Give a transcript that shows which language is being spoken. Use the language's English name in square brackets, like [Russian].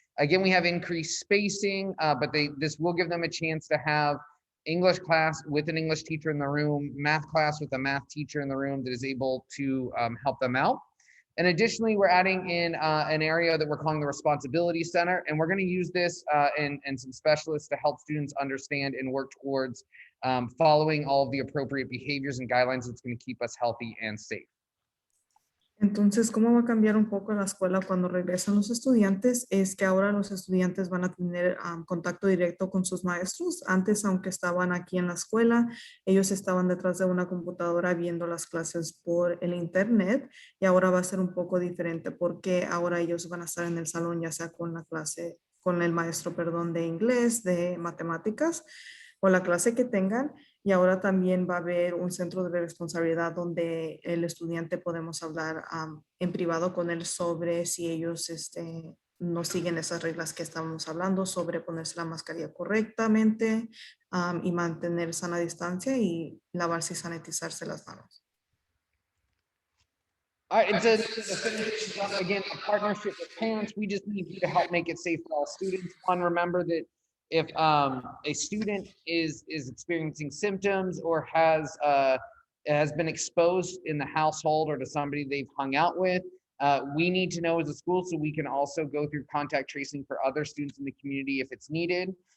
[English] Again, we have increased spacing, but this will give them a chance to have English class with an English teacher in the room, math class with a math teacher in the room that is able to help them out. And additionally, we're adding in an area that we're calling the Responsibility Center, and we're going to use this and some specialists to help students understand and work towards following all of the appropriate behaviors and guidelines that's going to keep us healthy and safe. [Spanish] Entonces, ¿cómo va a cambiar un poco la escuela cuando regresan los estudiantes? Es que ahora los estudiantes van a tener contacto directo con sus maestros. Antes, aunque estaban aquí en la escuela, ellos estaban detrás de una computadora viendo las clases por el internet, y ahora va a ser un poco diferente porque ahora ellos van a estar en el salón, ya sea con la clase, con el maestro, perdón, de inglés, de matemáticas o la clase que tengan. Y ahora también va a haber un centro de responsabilidad donde el estudiante podemos hablar en privado con él sobre si ellos no siguen esas reglas que estábamos hablando sobre ponerse la mascarilla correctamente y mantener sana distancia y lavarse y sanitizarse las manos. [English] All right, and to finish things up, again, a partnership with parents, we just need you to help make it safe for all students. One, remember that if a student is experiencing symptoms or has been exposed in the household or to somebody they've hung out with, we need to know as a school so we can also go through contact tracing for other students in the community if it's needed.